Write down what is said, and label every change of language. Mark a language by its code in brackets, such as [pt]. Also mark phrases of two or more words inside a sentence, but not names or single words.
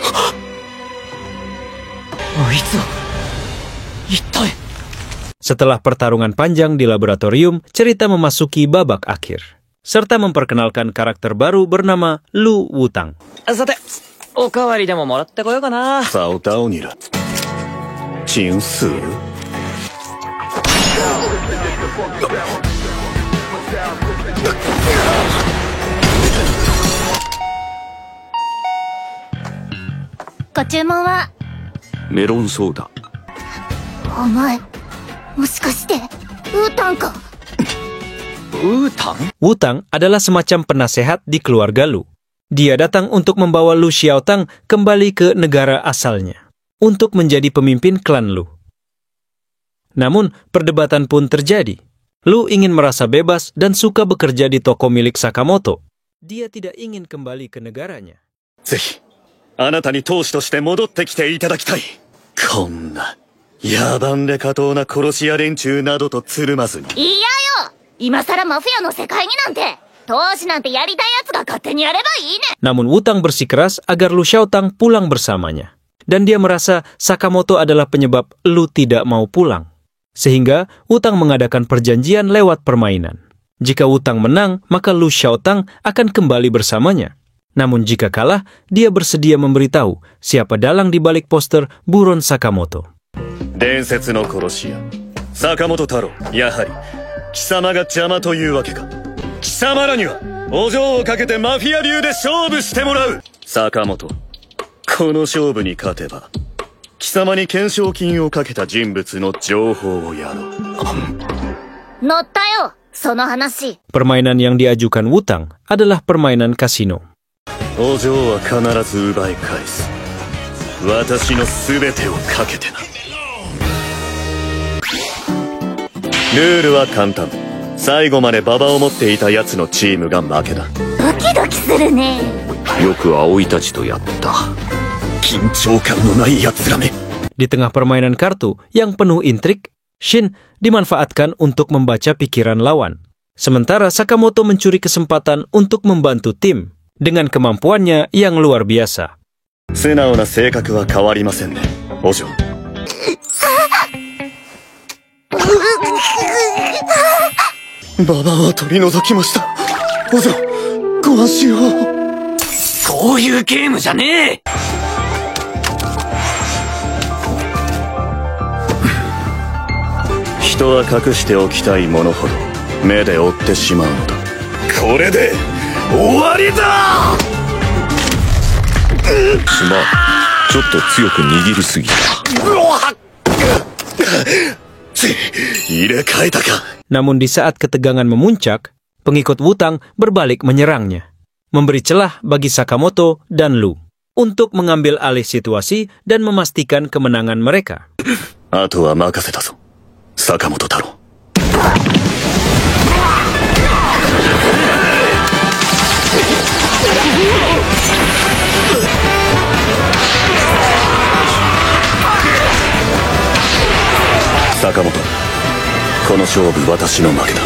[id] Setelah pertarungan panjang di laboratorium, cerita memasuki babak akhir, serta memperkenalkan karakter baru bernama Lu Wutang. [ja] さて、おかわりでももらってこようかな。さあ、ダオニラ。チンスー。ご注文は？メロンソーダ。お前、もしかしてウータンか？ [id] Wutang adalah semacam penasehat di keluarga Lu. Dia datang untuk membawa Lu Xiaotang kembali ke negara asalnya, untuk menjadi pemimpin klan Lu. Namun, perdebatan pun terjadi. Lu ingin merasa bebas dan suka bekerja di toko milik Sakamoto. Dia tidak ingin kembali ke negaranya. [ja] ぜひ、あなたに当主として戻ってきていただきたい。こんな野蛮で下等な殺し屋連中などとつるまずに。いやよ、今さらマフィアの世界になんて、当主なんてやりたいやつが勝手にやればいいね。 [id] Namun Wutang bersikeras agar Lu Xiaotang pulang bersamanya. Dan dia merasa Sakamoto adalah penyebab Lu tidak mau pulang. Sehingga Wutang mengadakan perjanjian lewat permainan. Jika Wutang menang, maka Lu Xiaotang akan kembali bersamanya. Namun jika kalah, dia bersedia memberitahu siapa dalang di balik poster buron Sakamoto. [ja] 伝説の殺し屋、坂本太郎。やはり貴様が邪魔というわけか。貴様らにはお嬢をかけてマフィア流で勝負してもらう。坂本、この勝負に勝てば貴様に懸賞金をかけた人物の情報をやろう。乗ったよ、その話。 [id] Permainan yang diajukan Wutang adalah permainan kasino. [ja] お嬢は必ず奪い返す。私の全てをかけてな。ルールは簡単。最後まで馬場を持っていた奴のチームが負けだ。ドキドキするね。よく葵たちとやった。緊張感のない奴らめ。 [id] Di tengah permainan kartu yang penuh intrik, Shin dimanfaatkan untuk membaca pikiran lawan. Sementara Sakamoto mencuri kesempatan untuk membantu tim dengan kemampuannya yang luar biasa. [ja] 素直な性格は変わりませんね、お嬢。馬場は取り除きました。お嬢、ご安心を。そういうゲームじゃねえ。人は隠しておきたいものほど目で追ってしまうのだ。これで終わりだ。すまん、ちょっと強く握りすぎた。入れ替えたか。 [id] Namun di saat ketegangan memuncak, pengikut Wutang berbalik menyerangnya, memberi celah bagi Sakamoto dan Lu untuk mengambil alih situasi dan memastikan kemenangan mereka. [ja] あとは任せたぞ、坂本太郎。坂本、この勝負私の負けだ。